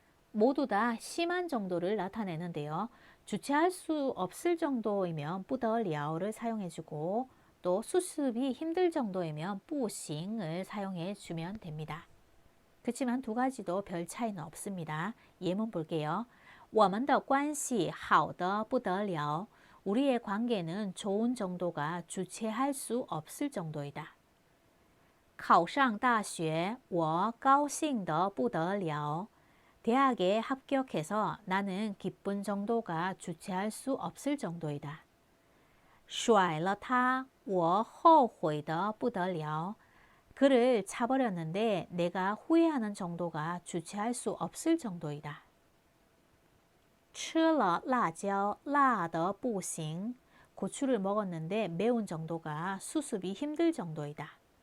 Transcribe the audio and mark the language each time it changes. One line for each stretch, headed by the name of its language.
Korean: 모두 다 심한 정도를 나타내는데요. 주체할 수 없을 정도이면 不得了를 사용해 주고 또 수습이 힘들 정도이면 不行을 사용해 주면 됩니다. 그렇지만 두 가지도 별 차이는 없습니다. 예문 볼게요.
Chinese: 我们的关系好得不得了.
Korean: 우리의 관계는 좋은 정도가 주체할 수 없을 정도이다.
Chinese: 考上大学我高兴得不得了.
Korean: 대학에 합격해서 나는 기쁜 정도가 주체할 수 없을 정도이다.
Chinese: 甩了他我后悔得不得了.
Korean: 그를 차버렸는데 내가 후회하는 정도가 주체할 수 없을 정도이다.
Chinese: 吃了辣椒辣得不行.
Korean: 고추를 먹었는데 매운 정도가 수습이 힘들 정도이다.